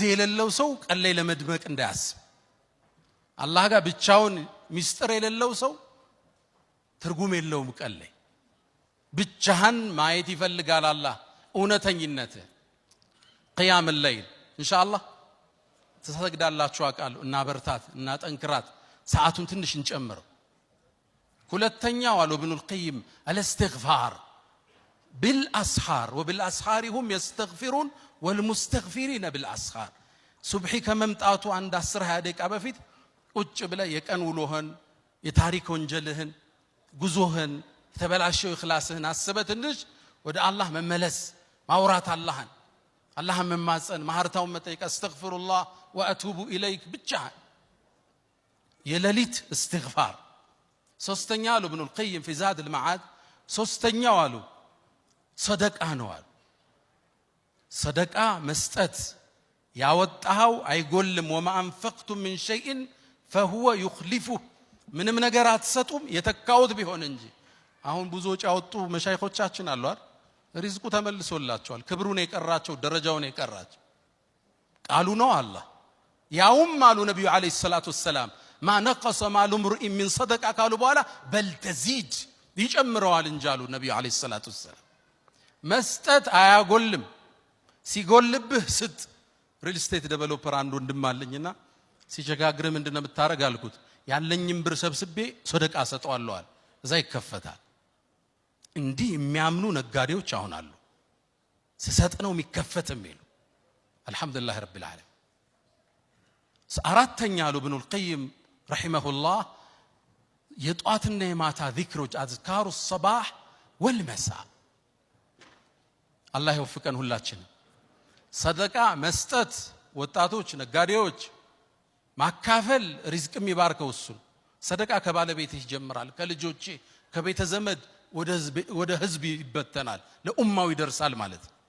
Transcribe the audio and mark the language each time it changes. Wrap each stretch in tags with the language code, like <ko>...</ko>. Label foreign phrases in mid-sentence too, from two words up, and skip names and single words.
<am>የሌለው ሰው ቀን ላይ ለመድመቅ እንዳያስብ። አላህ ጋር ብቻውን ሚስጥር የሌለው ሰው ትርጉም የለውም። ቀን ላይ ብቻህን ማየት ይፈልጋል አላህ እውነተኝነት።</am> <ar>قيام الليل إن شاء الله</ar> <am>ተሰግዳላችሁ አውቃለሁ። እና በርታት እና ጠንክራት ሰዓቱን ትንሽ እንጨምረው። ሁለተኛው አሉ ኢብኑል ቀይም</am> <ar>الاستغفار بالأسحار وبالأسحار هم يستغفرون والمستغفرين بالأسحار</ar> <am>ሱብሒ ከመምጣቱ አንድ 10 ደቂቃ በፊት ቁጭ ብለ የቀን ውሎህን የታሪክ ወንጀልህን ጉዞህን የተበላሸው ኢኽላስህን አስበህ ትንሽ ወደ አላህ መመለስ ማውራት አላህን መማፀን ማህርታውን መጠየቅ</am> <ar>أستغفر الله وأتوب إليك</ar> <am>ብቻ የሌሊት እስትግፋር። ሶስተኛ አሉ ኢብኑል ቀይም في زاد المعاد ሶስተኛው አሉ ሰደቃ ነው አሉ። ሰደቃ መስጠት ያወጣው አይጎልም።</am> <ar>وما انفقتم من شيء فهو يخلفه</ar> <am>ምንም ነገር አትሰጡም የተካውት ቢሆን እንጂ። አሁን ብዙዎች ያወጡ መሻይኾቻችን አሉ አይደል? ሪዝቁ ተመልሶላቸዋል። ክብሩን የቀራቸው ደረጃውን የቀራቸው ቃሉ ነው አላህ። ያውም አሉ ነብዩ</am> <ar>عليه الصلاة والسلام</ar> <am>ما</am> <ar>نقص مال امرئ من صدقه</ar> <am>ካሉ በኋላ</am> <ar>بل تزيد</ar> <am>ይጨምረዋል እንጂ አሉ ነብዩ</am> <ar>عليه الصلاة والسلام።</ar> <am>መስጠት አያጎልም። ሲጎልብህ ስጥ።</am> <en>real estate developer</en> <am>አንድ ወንድም አለኝና ሲቸጋግር ምንድነው የምታረግ አልኩት። ያለኝም ብር ሰብስቤ ሰደቃ ሰጠዋለሁ አለ። እዛ ይከፈታል። እንዲህ የሚያምኑ ነጋዴዎች አሁን አሉ። ሲሰጥ ነው የሚከፈት የሚሉ</am> <ar>الحمد لله رب العالمين።</ar> <am>አራተኛ አሉ ኢብኑል ቀይም ረሂመሁላህ የጧትና የማታ ዚክሮች</am> <ar>أذكار الصباح والمساء</ar> <am>አላህ ይወፍቀን ሁላችን። ሰደቃ መስጠት ወጣቶች ነጋዴዎች ማካፈል ሪዝቅ የሚባርከው እሱ። ሰደቃ ከባለቤትህ ይጀምራል፣ ከልጆች ከቤተ ዘመድ ወደ ህዝብ ይበተናል፣ ለኡማው ይደርሳል ማለት</am>